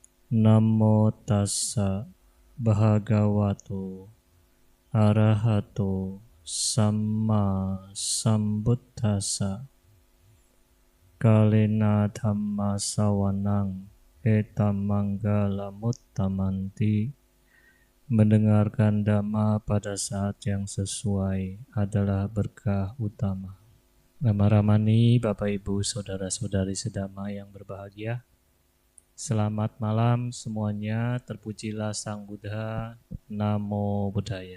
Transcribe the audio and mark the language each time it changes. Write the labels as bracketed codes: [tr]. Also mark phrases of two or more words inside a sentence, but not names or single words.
[pi] Namo tassa bhagavato arahato samma sambuddhassa. Kalena dhamma sawanang etam manggala muttamanti. [id] Mendengarkan dhamma pada saat yang sesuai adalah berkah utama. Nama Ramani, Bapak Ibu, Saudara-saudari sedama yang berbahagia. Selamat malam semuanya, terpujilah Sang Buddha, [pi] Namo Buddhaya.